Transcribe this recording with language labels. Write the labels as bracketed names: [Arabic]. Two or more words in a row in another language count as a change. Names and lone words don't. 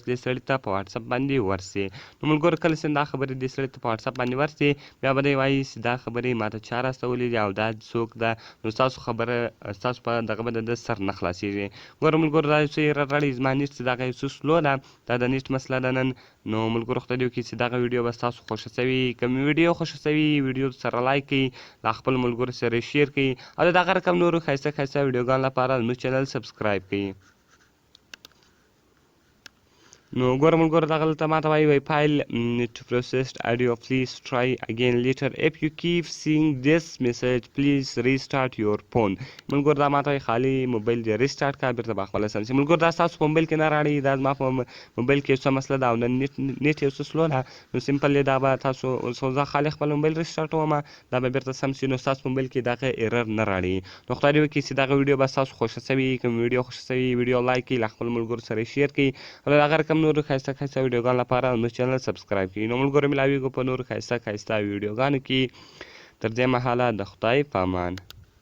[Pashto] دې سړي ته په واتساپ باندې ورسي نو ملګرو کله چې دا خبرې دې سړي ته په واتساپ باندې ورسي بیا به دی وایي چې دا خبرې ماته چا راستولې دي او دا څوک ده نو ستاسو خبره ستاسو په دغه به د سر نه خلاصېږي ګوره ملګرو دا یو څه یې راړئ زما نیټ چې دغه یو څه سلو ده دا د نیټ مسله ده نن نو ملګرو خدای دې وکړي چې دغه ویډیو به ستاسو خوښه شوي که مې ویډیو خوښه شوي ویډیو سره لایک کړئ له خپل ملګرو سره شیر کړئ او د دغه رقم نورو ښایسته ښایسته ویډیوګانو لپاره زموږ چینل سبسکرایب کړئ نو ګوره ملګرو دغه دلته ماته وایي فایل [English] to processed audio please try again later if you keep seeing this message please restart your phone [Pashto] ملګرو دا ماته وایي خالي موبایل دې ریسټارټ کړه بېرته به خپله سم شي ملګرو دا ستاسو په موبایل کې نه راړي دا زما په موبایل کې یو څه مسله ده او نن نیټ یو څه سلو ده نو سمپل دا به تاسو زه خالي خپل موبایل ریسټارټوم دا به بېرته سم شي نو ستاسو په موبایل کې دغه ایرر نه راړي نو خدای دې وکړي چې دغه ویډیو به ستاسو خوښه شوي که مې ویډیو خوښه شوي ویډیو لایک کړئ له خپل ملګرو سره شیر کړئ او د هغه رقم نورو ښایسته ښایسته ویډیوګانو لپاره زموږ چینل سبسکرایب کړئ نو ملګرو ملاویږو په نورو ښایسته ښایسته ویډیوګانو کې تر دې مهاله د خدای په امان